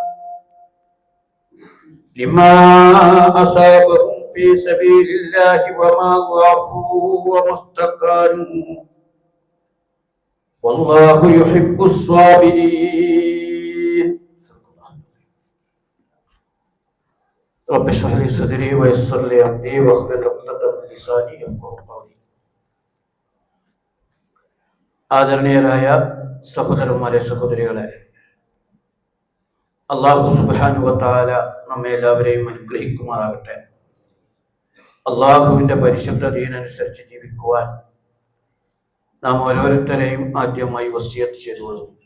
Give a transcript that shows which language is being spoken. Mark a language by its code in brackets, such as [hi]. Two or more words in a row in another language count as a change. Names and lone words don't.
[ar] وما ضعفوا وما استكانوا والله يحب الصابرين رب اشرح لي صدري ويسر لي أمري واحلل عقدة من لساني يفقهوا قولي [ml] ആദരണീയരായ സഹോദരന്മാരെ സഹോദരികളെ, അല്ലാഹു [ar] سبحانه وتعالى [ml] നമ്മെ എല്ലാവരെയും അനുഗ്രഹിക്കുമാറാകട്ടെ. അല്ലാഹുവിൻ്റെ പരിശുദ്ധ ദീനനുസരിച്ച് ജീവിക്കുവാൻ നാം ഓരോരുത്തരെയും ആദ്യമായി വസിയത്ത് ചെയ്തുകൊള്ളും.